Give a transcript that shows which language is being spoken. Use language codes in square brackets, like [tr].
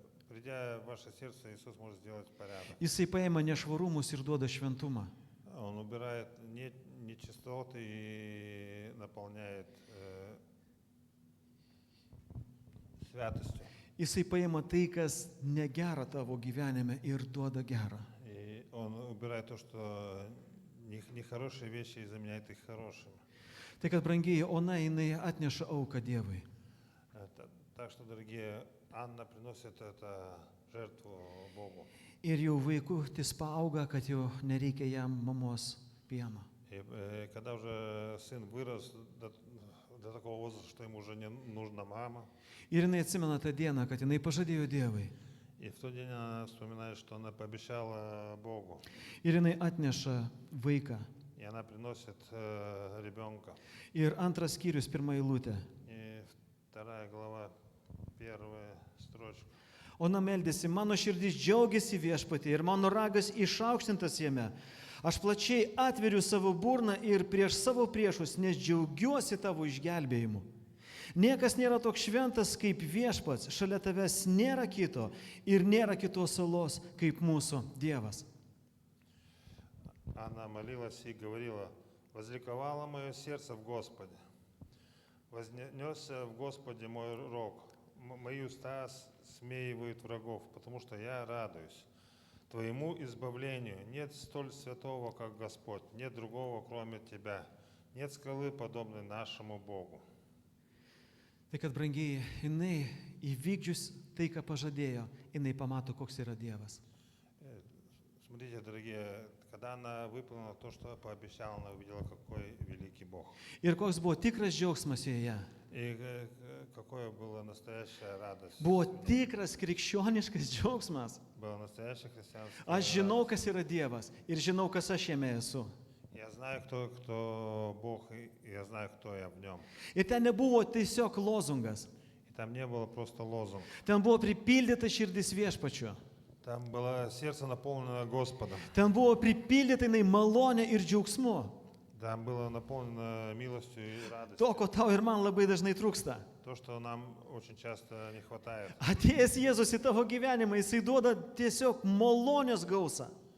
[ru] Придя в ваше сердце, Иисус может сделать порядок. [lt] Jisai paima nešvarumus ir duoda šventumą. [ru] Он убирает нечистоты и наполняет святостью. [lt] Jisai paima tai, kas negera tavo gyvenime ir duoda gerą. [ru] И Он убирает то, что нехорошие вещи, и заменяет их хорошими. [lt] Tai kad brangiai, ona jinai atneša auką Dievui. [ru] Так что, дорогие, Анна приносит это жертву Богу. [lt] Ir jau vaikutis paauga, kad jau nereikia jam mamos pieno. [ru] И когда уже сын вырос до такого возраста, что ему уже не нужна мама, [lt] Ir jinai atsimena tą dieną, kad jinai pažadėjo Dievui. [ru] и в тот день она вспоминает, что она пообещала Богу, [lt] Ir jinai atneša vaiką. [ru] и она приносит ребенка. [lt] Ir antras skyrius, pirma eilutė. [ru] И 2 глава, 1 строчка. [lt] Ona meldėsi, mano širdis džiaugiasi viešpatie ir mano ragas išaukštintas jame. Aš plačiai atveriu savo burną ir prieš savo priešus, nes džiaugiuosi tavo išgelbėjimu. Niekas nėra toks šventas kaip viešpats, šalia tavęs nėra kito ir nėra kitos salos kaip mūsų Dievas. [ru] Она молилась и говорила: «Возликовало мое сердце в Господе, вознесся в Господе мой рог, мои уста смеивают врагов, потому что я радуюсь Твоему избавлению. Нет столь святого, как Господь, нет другого, кроме Тебя, нет скалы, подобной нашему Богу». [lt] Tai kad, brangiai, jinai įvykdžius tai, ką pažadėjo, jinai pamato, koks yra Dievas. [ru] Смотрите, дорогие, когда она выполнила то, что пообещала, она увидела, какой великий Бог. [lt] Ir koks buvo tikras džiaugsmas joje. [ru] И какое была настоящая радость. [lt] Buvo tikras krikščioniškas džiaugsmas. [ru] Было настоящее христианское. [lt] Aš žinau, kas yra Dievas ir žinau, kas aš jame esu. [ru] Я знаю, кто Бог, и я знаю, кто я в нем. [lt] Ir ten nebuvo tiesiog lozungas. [ru] И там не было просто лозунг. [lt] Ten buvo pripildyta širdis viešpačiu. [ru] Там было сердце наполнено Господом. [lt] Ten buvo pripildyta jinai malonė ir džiaugsmu. [ru] Там было наполнено милостью и радостью. [lt] To, ko tau ir man labai dažnai trūksta. [ru] То, что нам очень часто не хватает. [lt] Atėjęs Jėzus į tavo gyvenimą, jisai duoda tiesiog malonės gausą.